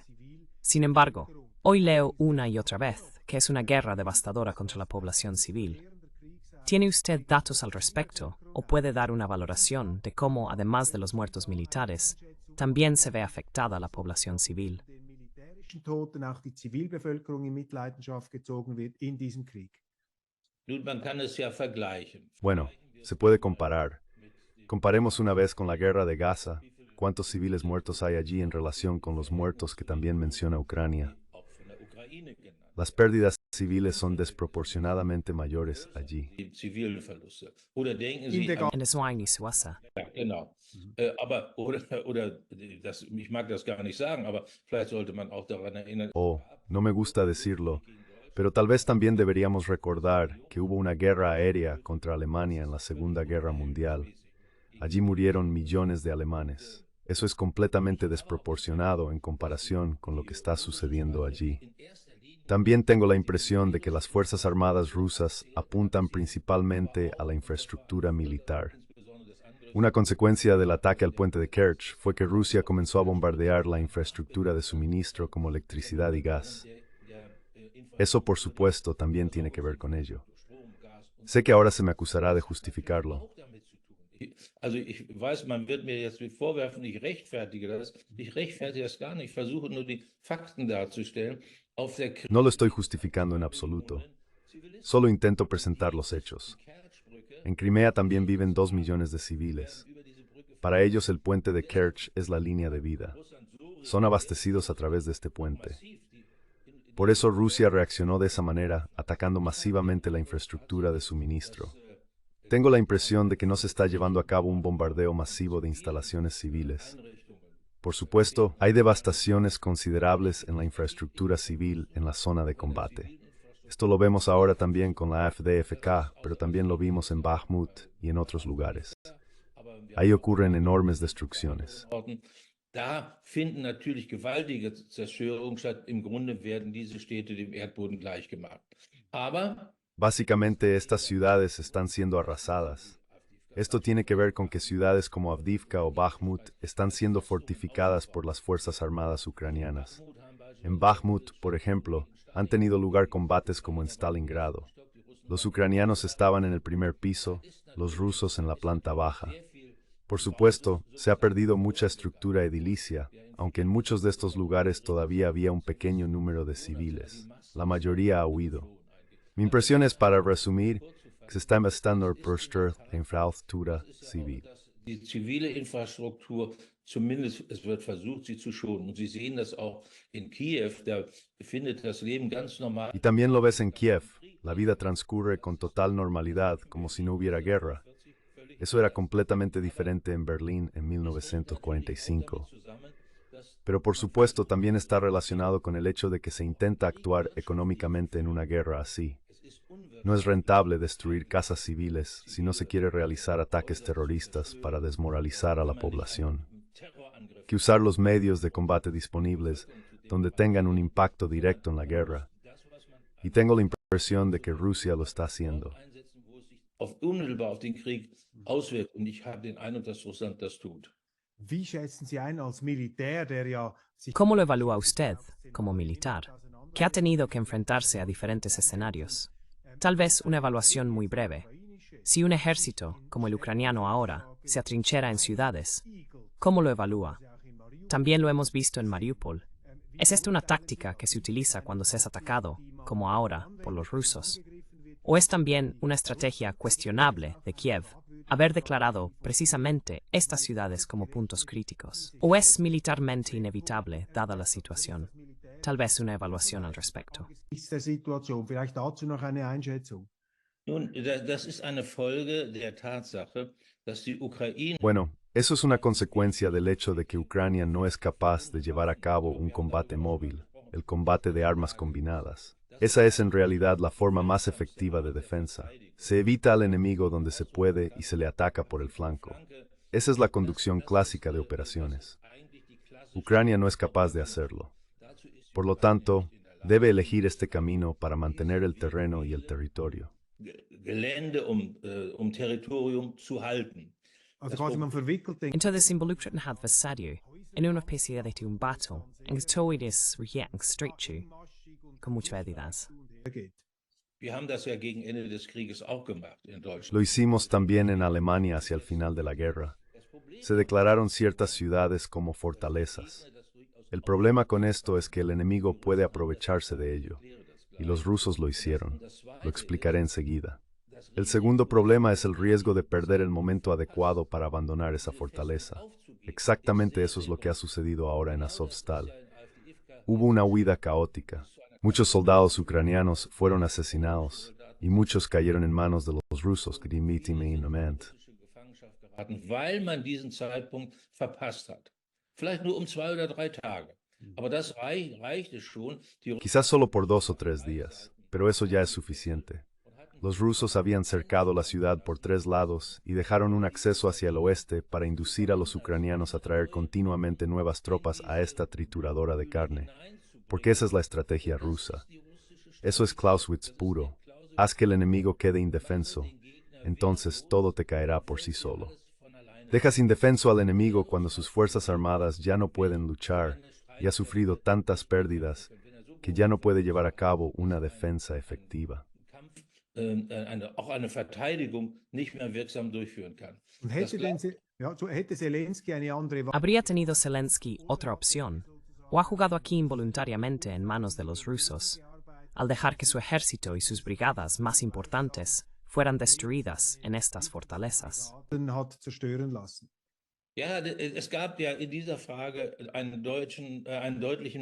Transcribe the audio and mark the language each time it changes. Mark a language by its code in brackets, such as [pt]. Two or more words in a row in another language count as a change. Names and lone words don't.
[es] Sin embargo, hoy leo una y otra vez que es una guerra devastadora contra la población civil. ¿Tiene usted datos al respecto o puede dar una valoración de cómo, además de los muertos militares, también se ve afectada la población civil? [de] den militärischen Toten auch die Zivilbevölkerung in Mitleidenschaft gezogen wird in diesem Krieg? Nun, man kann es ja vergleichen. [es] Bueno, se puede comparar. Comparemos una vez con la guerra de Gaza. ¿Cuántos civiles muertos hay allí en relación con los muertos que también menciona Ucrania? [de] Auch von der Ukraine genannt. [es] Las pérdidas civiles son desproporcionadamente mayores allí. [de] Die zivilen Verluste. Oder denken In Sie der an, En Eswang y Suasa. ja, genau. Oder ich mag das gar nicht sagen, aber vielleicht sollte man auch daran erinnern. [es] Oh, no me gusta decirlo, pero tal vez también deberíamos recordar que hubo una guerra aérea contra Alemania en la Segunda Guerra Mundial. Allí murieron millones de alemanes. Eso es completamente desproporcionado en comparación con lo que está sucediendo allí. También tengo la impresión de que las Fuerzas Armadas rusas apuntan principalmente a la infraestructura militar. Una consecuencia del ataque al puente de Kerch fue que Rusia comenzó a bombardear la infraestructura de suministro como electricidad y gas. Eso, por supuesto, también tiene que ver con ello. Sé que ahora se me acusará de justificarlo. [de] Also ich weiß, man wird mir jetzt vorwerfen, ich rechtfertige das. Ich rechtfertige das gar nicht. Ich versuche nur die Fakten darzustellen. Auf der [es] No lo estoy justificando en absoluto. Solo intento presentar los hechos. En Crimea también viven 2 millones de civiles. Para ellos el puente de Kerch es la línea de vida. Son abastecidos a través de este puente. Por eso Rusia reaccionó de esa manera, atacando masivamente la infraestructura de suministro. Tengo la impresión de que no se está llevando a cabo un bombardeo masivo de instalaciones civiles. Por supuesto, hay devastaciones considerables en la infraestructura civil en la zona de combate. Esto lo vemos ahora también con la AfD-FK, pero también lo vimos en Bakhmut y en otros lugares. Ahí ocurren enormes destrucciones. [de] Da finden natürlich gewaltige Zerstörungen statt. Im Grunde werden diese Städte dem Erdboden gleichgemacht. Aber [es] Básicamente, estas ciudades están siendo arrasadas. Esto tiene que ver con que ciudades como Avdiivka o Bakhmut están siendo fortificadas por las Fuerzas Armadas ucranianas. En Bakhmut, por ejemplo, han tenido lugar combates como en Stalingrado. Los ucranianos estaban en el primer piso, los rusos en la planta baja. Por supuesto, se ha perdido mucha estructura edilicia, aunque en muchos de estos lugares todavía había un pequeño número de civiles. La mayoría ha huido. Mi impresión es, para resumir, que se está investando por la infraestructura civil. [de] die zivile Infrastruktur, zumindest es wird versucht, sie zu schonen. Und Sie sehen das auch in Kiew, da findet das Leben ganz normal. [es] Y también lo ves en Kiev. La vida transcurre con total normalidad, como si no hubiera guerra. Eso era completamente diferente en Berlín en 1945. Pero por supuesto también está relacionado con el hecho de que se intenta actuar económicamente en una guerra así. No es rentable destruir casas civiles si no se quiere realizar ataques terroristas para desmoralizar a la población. Que usar los medios de combate disponibles donde tengan un impacto directo en la guerra. Y tengo la impresión de que Rusia lo está haciendo. [de] Unmittelbar auf den Krieg auswirkt. Und ich habe den Eindruck, dass Russland das tut. Wie schätzen Sie ein als Militär, der ja sich [es] ¿Cómo lo evalúa usted, como militar, que ha tenido que enfrentarse a diferentes escenarios? Tal vez una evaluación muy breve. Si un ejército, como el ucraniano ahora, se atrinchera en ciudades, ¿cómo lo evalúa? También lo hemos visto en Mariupol. ¿Es esta una táctica que se utiliza cuando se es atacado, como ahora, por los rusos? ¿O es también una estrategia cuestionable de Kiev haber declarado precisamente estas ciudades como puntos críticos? ¿O es militarmente inevitable, dada la situación? Tal vez una evaluación al respecto. [de] ist der Situation. Vielleicht dazu noch eine Einschätzung. Nun, das ist eine Folge der Tatsache, dass die Ukraine [es] Bueno, eso es una consecuencia del hecho de que Ucrania no es capaz de llevar a cabo un combate móvil, el combate de armas combinadas. Esa es en realidad la forma más efectiva de defensa. Se evita al enemigo donde se puede y se le ataca por el flanco. Esa es la conducción clásica de operaciones. Ucrania no es capaz de hacerlo. Por lo tanto, debe elegir este camino para mantener el terreno y el territorio. [de] Gelände, Territorium zu halten. Also quasi man verwickelt den [es] Entonces involucra un adversario en una especie de un battle en que todo es estrecho con mucha habilidad. [de] geht. Wir haben das ja gegen Ende des Krieges auch gemacht in Deutschland. [es] Lo hicimos también en Alemania hacia el final de la guerra. Se declararon ciertas ciudades como fortalezas. El problema con esto es que el enemigo puede aprovecharse de ello. y los rusos lo hicieron. Lo explicaré enseguida. El segundo problema es el riesgo de perder el momento adecuado para abandonar esa fortaleza. Exactamente eso es lo que ha sucedido ahora en Azovstal. Hubo una huida caótica. Muchos soldados ucranianos fueron asesinados y muchos cayeron en manos de los rusos, [de] weil man diesen Zeitpunkt verpasst hat. Vielleicht nur 2 oder 3 Tage. Aber das reichte schon. [es] Quizás solo por 2 o 3 días, pero eso ya es suficiente. Los rusos habían cercado la ciudad por 3 lados y dejaron un acceso hacia el oeste para inducir a los ucranianos a traer continuamente nuevas tropas a esta trituradora de carne, porque esa es la estrategia rusa. Eso es Clausewitz puro. Haz que el enemigo quede indefenso, entonces todo te caerá por sí solo. Dejas indefenso al enemigo cuando sus fuerzas armadas ya no pueden luchar y ha sufrido tantas pérdidas que ya no puede llevar a cabo una defensa efectiva. [de] Auch eine Verteidigung nicht mehr wirksam durchführen kann. Und hätte Zelensky eine andere Wahl? [es] ¿Habría tenido Zelensky otra opción? ¿O ha jugado aquí involuntariamente en manos de los rusos, al dejar que su ejército y sus brigadas más importantes fueran destruidas en estas fortalezas? [de] Hat zerstören lassen. Ja, es gab ja in dieser Frage einen deutlichen...